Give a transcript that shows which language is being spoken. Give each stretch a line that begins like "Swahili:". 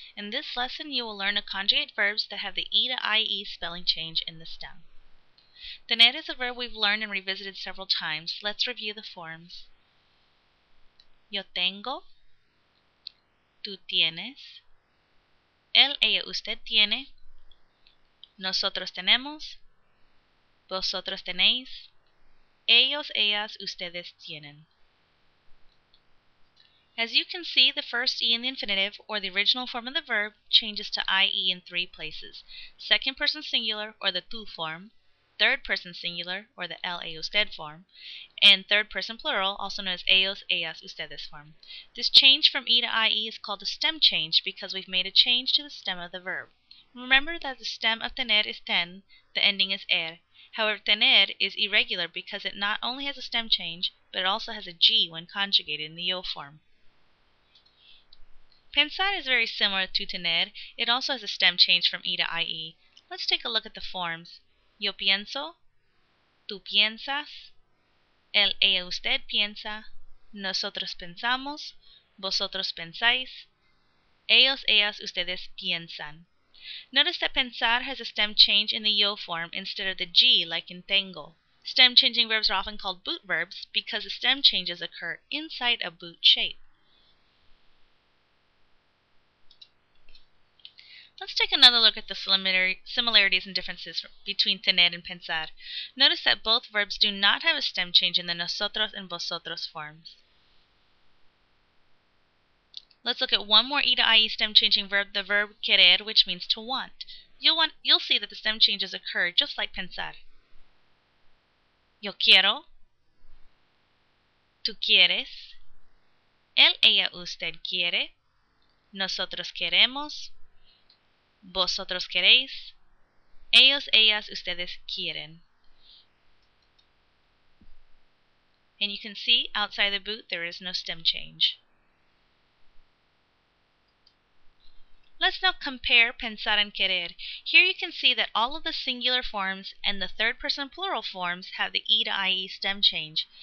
English: In this lesson, you will learn to conjugate verbs that have the E to IE spelling change in the stem. Tener is a verb we've learned and revisited several times. Let's review the forms.
Spanish: Yo tengo, tú tienes, él, ella, usted tiene, nosotros tenemos, vosotros tenéis, ellos, ellas, ustedes tienen.
English: As you can see, the first E in the infinitive, or the original form of the verb, changes to IE in three places. Second person singular, or the tú form, third person singular, or the él, ella, usted form, and third person plural, also known as ellos, ellas, ustedes form. This change from E to IE is called a stem change because we've made a change to the stem of the verb. Remember that the stem of tener is ten, the ending is er. However, tener is irregular because it not only has a stem change, but it also has a G when conjugated in the yo form. Pensar is very similar to tener. It also has a stem change from E to IE. Let's take a look at the forms.
Spanish: Yo pienso, tú piensas, él, ella, usted piensa, nosotros pensamos, vosotros pensáis, ellos, ellas, ustedes piensan.
English: Notice that pensar has a stem change in the yo form instead of the G like in tengo. Stem changing verbs are often called boot verbs because the stem changes occur inside a boot shape. Let's take another look at the similarities and differences between tener and pensar. Notice that both verbs do not have a stem change in the nosotros and vosotros forms. Let's look at one more E to IE stem changing verb, the verb querer, which means to want. You'll see that the stem changes occur just like pensar.
Spanish: Yo quiero, tú quieres, él, ella, usted quiere, nosotros queremos, vosotros queréis, ellos, ellas, ustedes quieren.
English: And you can see outside the boot there is no stem change. Let's now compare pensar and querer. Here you can see that all of the singular forms and the third person plural forms have the E to IE stem change.